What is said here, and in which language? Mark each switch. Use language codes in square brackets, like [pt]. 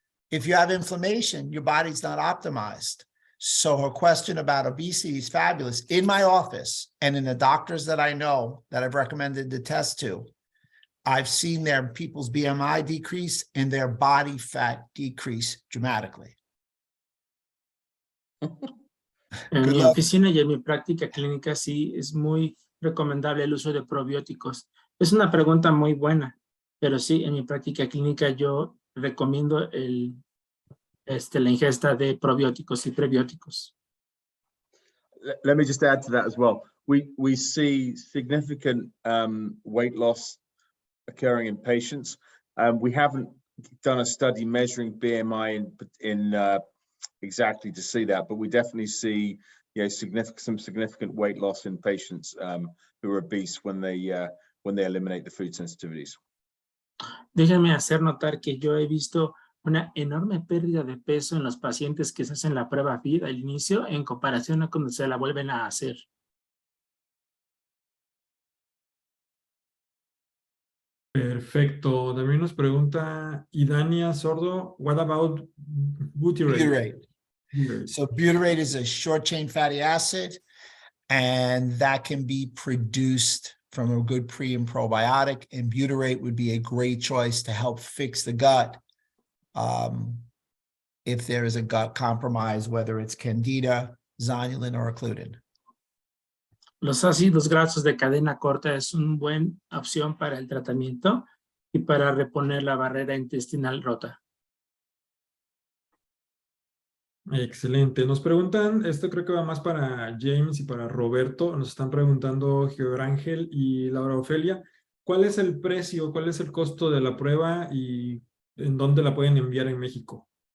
[en] If you have inflammation, your body's not optimized. So her question about obesity is fabulous. In my office and in the doctors that I know that I've recommended the test to, I've seen their people's BMI decrease and their body fat decrease dramatically. [es] En mi oficina y en mi práctica clínica sí es muy recomendable el uso de probióticos? Es una pregunta muy buena, pero sí, en mi práctica clínica yo recomiendo la ingesta de probióticos y prebióticos. [en] Let me just add to that as well. We see significant weight loss occurring in patients. We haven't done a study measuring BMI in exactly to see that, but we definitely see some significant weight loss in patients who are obese when they eliminate the food sensitivities. [es] Déjenme hacer notar que yo he visto una enorme pérdida de peso en los pacientes que se hacen la prueba FID al inicio en comparación a cuando se la vuelven a hacer. Perfecto. También nos pregunta Idania Sordo, [en] what about butyrate? So butyrate is a short chain fatty acid, and that can be produced from a good pre and probiotic, and butyrate would be a great choice to help fix the gut if there is a gut compromise, whether it's candida, zonulin, or occludin. [es] Los ácidos grasos de cadena corta es una buena opción para el tratamiento y para reponer la barrera intestinal rota. Excelente. Nos preguntan, esto creo que va más para James y para Roberto, nos están preguntando Georángel y Laura Ofelia, ¿cuál es el precio, cuál es el costo de la prueba y en dónde la pueden enviar en México?